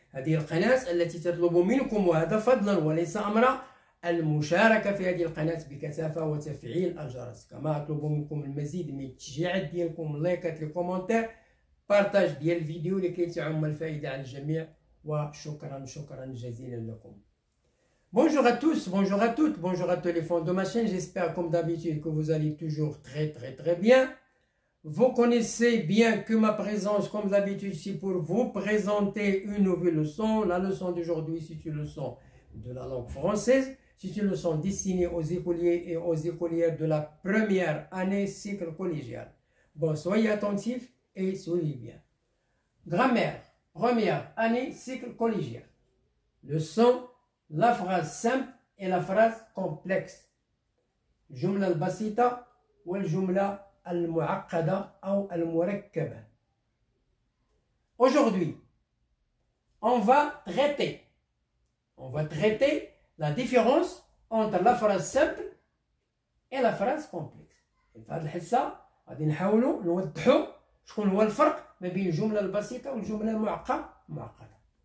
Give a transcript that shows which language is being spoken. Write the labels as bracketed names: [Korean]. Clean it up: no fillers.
[Arabic] هذه القناة التي تطلب منكم، وهذا فضلا وليس أمرا، المشاركة في هذه القناة بكثافة وتفعيل الجرس. كما أطلب منكم المزيد من التشجيعات ديالكم، لايكات، الكومنتير، بارتاج ديال الفيديو لكي تعم الفائدة على الجميع. وشكرا جزيلا لكم. [French] Bonjour à tous, bonjour à toutes, bonjour à tous les fans de ma chaîne. J'espère comme d'habitude que vous allez toujours très bien. Vous connaissez bien que ma présence comme d'habitude c'est pour vous présenter une nouvelle leçon. La leçon d'aujourd'hui c'est une leçon de la langue française. C'est une leçon destinée aux écoliers et aux écolières de la première année cycle collégial. Bon, soyez attentifs et soyez bien. Grammaire, première année cycle collégial. Leçon, la phrase simple et la phrase complexe. [Arabic] الجملة البسيطة والجملة المعقدة أو المركبة. [French] Aujourd'hui, on va traiter la différence entre la phrase simple et la phrase complexe. [Arabic] في هذه الحصة غادي نحاولوا نوضحوا شكون هو الفرق ما بين الجملة البسيطة والجملة المعقدة.